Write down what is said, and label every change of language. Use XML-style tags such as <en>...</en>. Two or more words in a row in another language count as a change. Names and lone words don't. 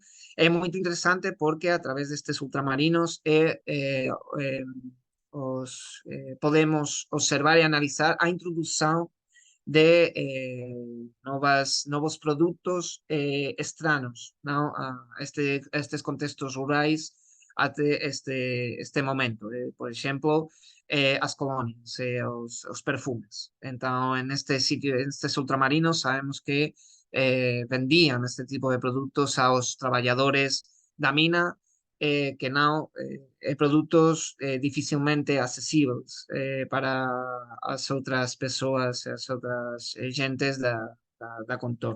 <pt>É muito interessante porque a través destes ultramarinos podemos observar e analisar a introdução de novos produtos extranos, não? A estes contextos rurais até este momento. Por exemplo, as colônias, os perfumes. Então,</pt> <gl>neste sitio, nestes ultramarinos, sabemos que vendían este tipo de produtos aos traballadores da mina, que non produtos dificilmente accesibles para as outras persoas, as outras gentes da contorno.</gl>